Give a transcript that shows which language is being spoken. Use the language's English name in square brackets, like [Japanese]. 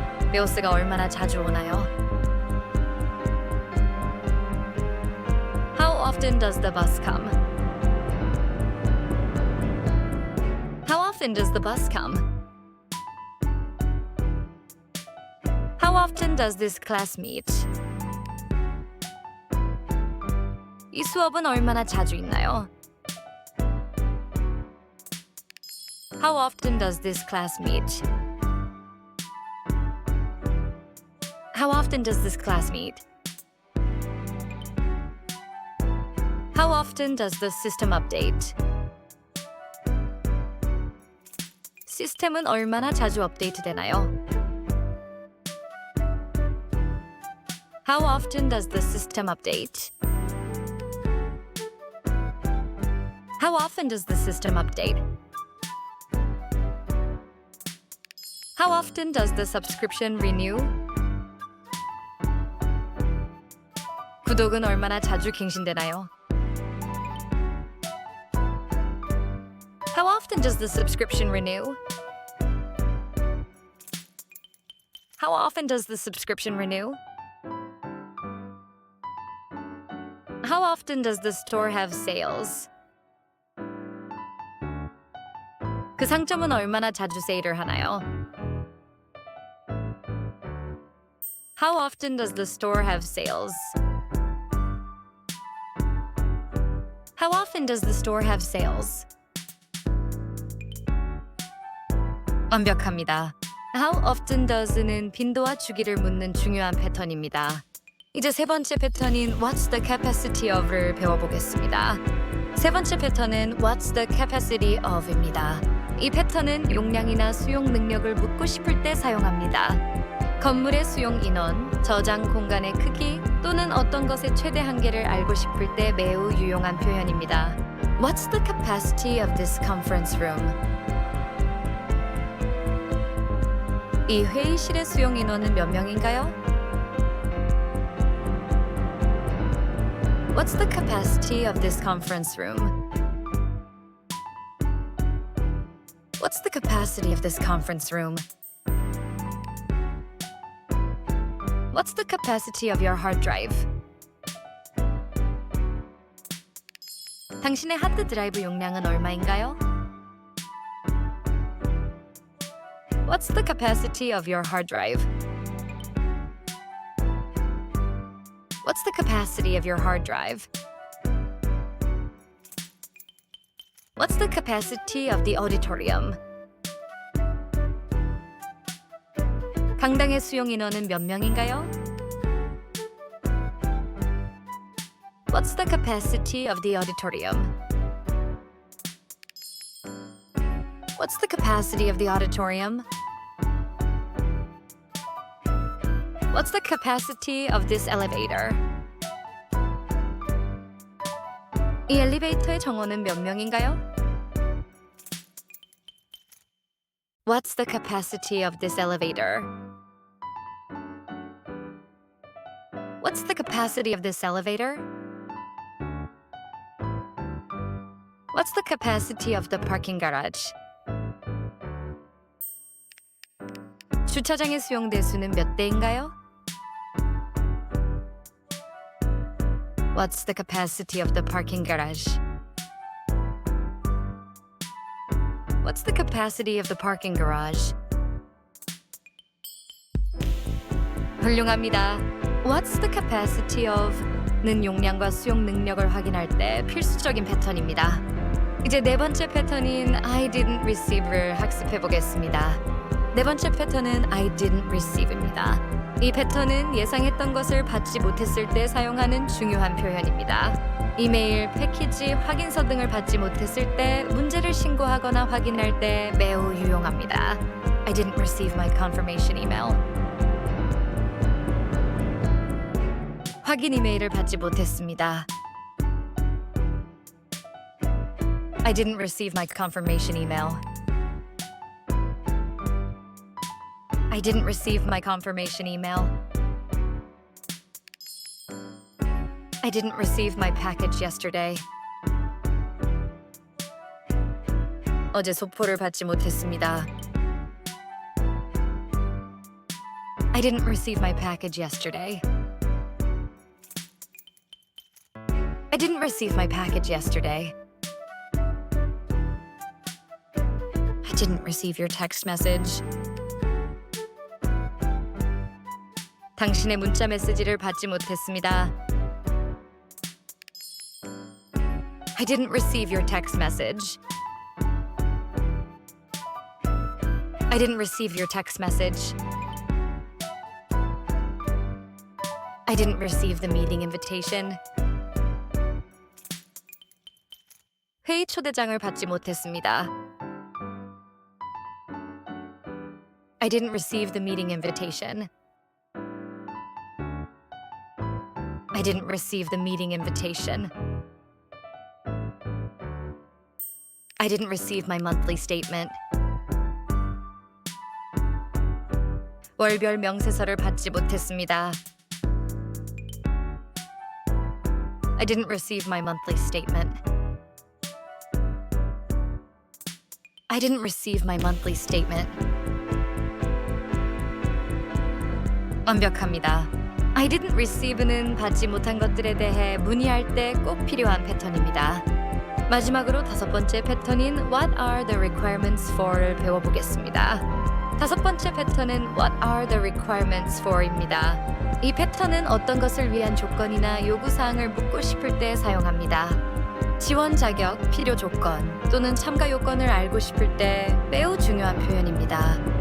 [Korean] 베오스가 얼마나 자주 오나요? [English] How often does the bus come? How often does the bus come? How often does this class meet? [Korean] 이 수업은 얼마나 자주 있나요? [English] How often does this class meet? How often does this class meet? How often does the system update? [Korean] 시스템은 얼마나 자주 업데이트 되나요? [English] How often does the system update? How often does the system update? How often does the subscription renew? [Korean] 구독은 얼마나 자주 갱신되나요? [English] How often does the subscription renew? How often does the subscription renew? How often does the store have sales? [Korean] 그 상점은 얼마나 자주 세일을 하나요? [English] How often does the store have sales? How often does the store have sales? [Korean] 완벽합니다. [English] How often does [Korean] 는 빈도와 주기를 묻는 중요한 패턴입니다. 이제 세 번째 패턴인 [English] What's the capacity of [Korean] 를 배워보겠습니다. 세 번째 패턴은 [English] What's the capacity of [Korean] 입니다. 이 패턴은 용량이나 수용 능력을 묻고 싶을 때 사용합니다. 건물의 수용 인원, 저장 공간의 크기 또는 어떤 것의 최대 한계를 알고 싶을 때 매우 유용한 표현입니다. [English] What's the capacity of this conference room? [Korean] 이 회의실의 수용 인원은 몇 명인가요? [English] What's the capacity of this conference room? What's the capacity of this conference room? What's the capacity of your hard drive? [Korean] 당신의 하드 드라이브 용량은 얼마인가요? [English] What's the capacity of your hard drive? What's the capacity of your hard drive? What's the capacity of the auditorium? [Korean] 강당의 수용 인원은 몇 명인가요? [English] What's the capacity of the auditorium? What's the capacity of the auditorium? What's the capacity of this elevator? [Korean] 이 엘리베이터의 정원은 몇 명인가요? [English] What's the capacity of this elevator? What's the capacity of this elevator? What's the capacity of the parking garage? [Korean] 주차장의 수용 대수는 몇 대인가요? [English] What's the capacity of the parking garage? What's the capacity of the parking garage? [Korean] 훌륭합니다. [English] What's the capacity of? [Korean] 는 용량과 수용 능력을 확인할 때 필수적인 패턴입니다. 이제 네 번째 패턴인 [English] I didn't receive [Korean] 를 학습해 보겠습니다. 네 번째 패턴은 [English] I didn't receive [Korean] 입니다. 이 패턴은 예상했던 것을 받지 못했을 때 사용하는 중요한 표현입니다. 이메일, 패키지, 확인서 등을 받지 못했을 때 문제를 신고하거나 확인할 때 매우 유용합니다. [English] I didn't receive my confirmation email. [Korean] 확인 이메일을 받지 못했습니다. [English] I didn't receive my confirmation email. I didn't receive my confirmation email. I didn't receive my package yesterday. [Korean] 어제 소포를 받지 못했습니다. [English] I didn't receive my package yesterday. I didn't receive my package yesterday. I didn't receive your text message. [Korean] 당신의 문자 메시지를 받지 못했습니다. [English] I didn't receive your text message. I didn't receive your text message. I didn't receive the meeting invitation. [Korean] 회의 초대장을 받지 못했습니다. [English] I didn't receive the meeting invitation. I didn't receive the meeting invitation. I didn't receive my monthly statement. [Korean] 월별 명세서를 받지 못했습니다. [English] I didn't receive my monthly statement. I didn't receive my monthly statement. [Korean] 완벽합니다. [English] I didn't receive [Korean] 는 받지 못한 것들에 대해 문의할 때 꼭 필요한 패턴입니다. 마지막으로 다섯 번째 패턴인 [English] What are the requirements for [Korean] 를 배워보겠습니다. 다섯 번째 패턴은 [English] What are the requirements for [Korean] 입니다. 이 패턴은 어떤 것을 위한 조건이나 요구사항을 묻고 싶을 때 사용합니다. 지원 자격, 필요 조건 또는 참가 요건을 알고 싶을 때 매우 중요한 표현입니다.